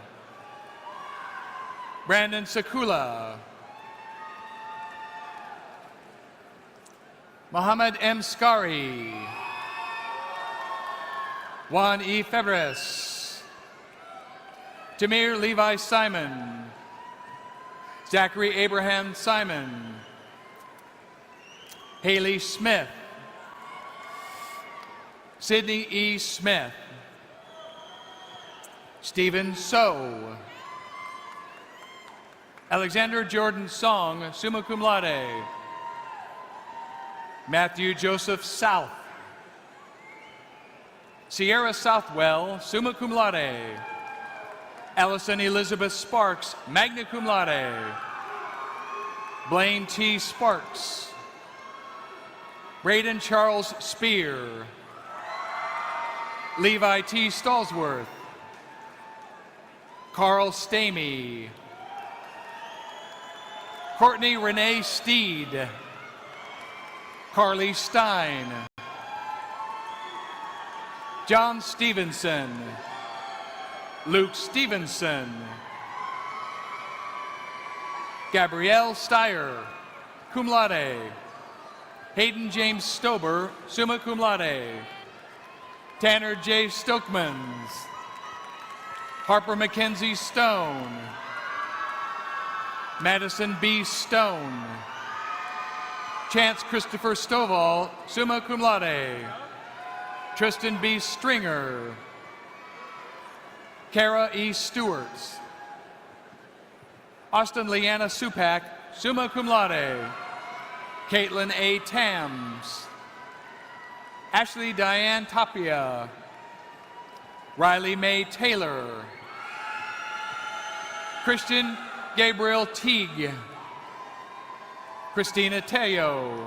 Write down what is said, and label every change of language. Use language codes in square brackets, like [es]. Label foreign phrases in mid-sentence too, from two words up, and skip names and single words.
[en] Brandon Sakula. Mohammed M. Skari. Juan E. Febres. Tamir Levi Simon. Zachary Abraham Simon. Haley Smith. Sydney E. Smith. Stephen So. Alexander Jordan Song, [la] summa cum laude. [en] Matthew Joseph South. Sierra Southwell, [la] summa cum laude. [en] Allison Elizabeth Sparks, [la] magna cum laude. [en] Blaine T. Sparks. Braden Charles Spear. Levi T. Stallsworth. Carl Stamey. Courtney Renee Steed. Carly Stein. John Stevenson. Luke Stevenson. Gabrielle Steyer, [la] cum laude. [en] Hayden James Stober, [la] summa cum laude. [en] Tanner J. Stokemans. Harper Mackenzie Stone. Madison B. Stone. Chance Christopher Stovall, [la] summa cum laude. [en] Tristan B. Stringer. Kara E. Stewart. Austin Leanna Supak, [la] summa cum laude. [en] Caitlin A. Tams. Ashley Diane Tapia. Riley Mae Taylor. Christian Gabriel Teague. Christina Teo.